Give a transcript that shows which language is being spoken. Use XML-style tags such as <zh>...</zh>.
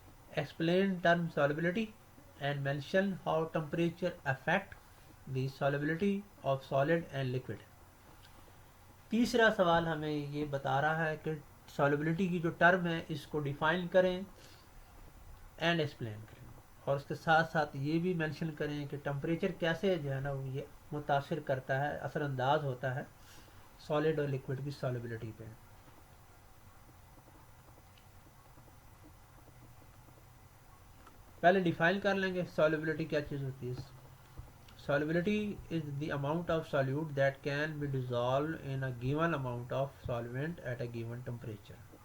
<en>Explain term solubility and mention how temperature affect the solubility of solid and liquid.</en> <ur>تیسرا سوال ہمیں یہ بتا رہا ہے کہ solubility کی جو ٹرم ہے اس کو ڈیفائن کریں اینڈ ایکسپلین کریں, اور اس کے ساتھ ساتھ یہ بھی مینشن کریں کہ ٹمپریچر کیسے جو ہے نا یہ متاثر کرتا ہے, اثر انداز ہوتا ہے سالڈ اور لکوڈ کی solubility پہ. پہلے ڈیفائن کر لیں گے solubility کیا چیز ہوتی ہے.</ur> <en>Solubility is the amount of solute that can be dissolved in a given amount of solvent at a given temperature.</en>